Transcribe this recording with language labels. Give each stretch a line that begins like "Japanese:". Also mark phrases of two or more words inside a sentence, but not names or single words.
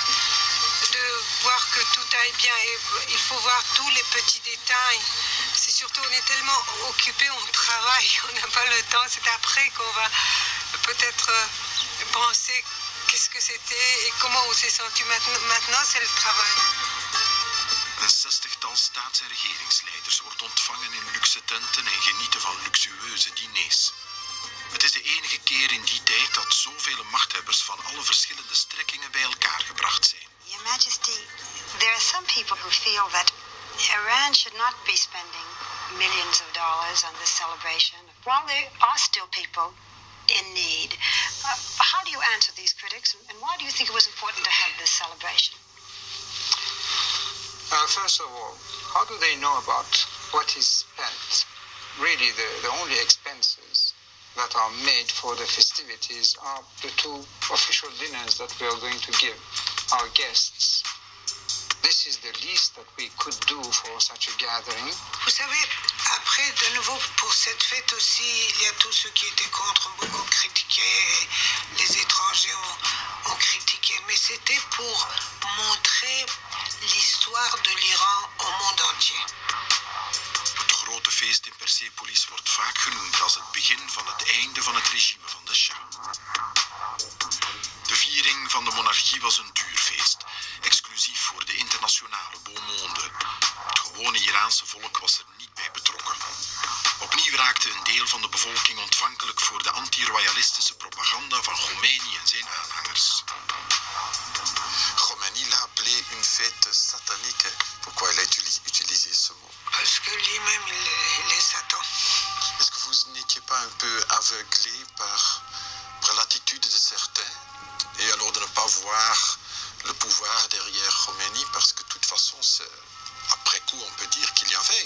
French: De voir que tout aille bien et il faut voir tous les petits détails. C'est surtout, on est tellement occupé, on travaille, on n'a pas le temps. C'est après qu'on va peut-être penser qu'est-ce que c'était et comment on s'est senti. Maintenant, c'est le travail.
Dutch: Een 60-tal staats- en regeringsleiders wordt ontvangen in luxe tenten en genieten van luxueuze diners. Het is de enige keer in die tijd dat zoveel machthebbers van alle verschillende strekkingen bij elkaar gebracht zijn.
English: Your Majesty, there are some people who feel that Iran should not be spending millions of dollars on this celebration, while there are still people in need. How do you answer these critics, and why do you think it was important to have this celebration? First of all, how do they know about what is spent? Really, the only expenses that are made for the festivities are the two official dinners that we are going to give our guests. This is the least that we could do for such a gathering.
French: Vous savez, après, de nouveau, pour cette fête aussi, il y a tous ceux qui étaient contre, beaucoup critiquaient, les étrangers ont critiqué, mais c'était pour montrer l'histoire de l'Iran au monde entier.
Dutch: Het grote feest in Persepolis wordt vaak genoemd als het begin van het einde van het regime van de Shah. De viering van de monarchie was een duur feest, exclusief voor de internationale
French: beau monde.
Dutch: Het gewone Iraanse volk was er niet bij betrokken. Opnieuw raakte een deel van de bevolking ontvankelijk voor de anti-royalistische propaganda van Khomeini en zijn aanhangers.
French: Khomeini l'a appelé une fête satanique. Pourquoi il a utilisé ce mot? Parce que lui-même, il est Satan. Est-ce que vous n'étiez pas un peu aveuglé par l'attitude de certains et alors de ne pas voir le pouvoir derrière Khomeini, parce que de toute façon, après coup, on peut dire qu'il y avait.